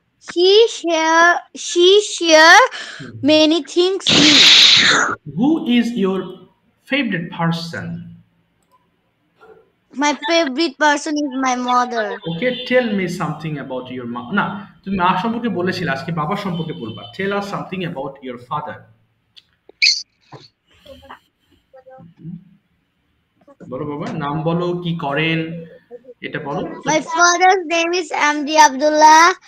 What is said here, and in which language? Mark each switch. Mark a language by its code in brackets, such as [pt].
[en] she share many things me. Who is your favorite person? My favorite person is my mother. Okay, tell me something about your mom. [bn] না, তুমি মা সম্পর্কে বলেছিলে, আজকে বাবা সম্পর্কে বলবা। [en] Tell us something about your father. [bn] বলো বাবা, নাম বলো, কি করেন, এটা বলো। [en] My father's name is MD Abdullah.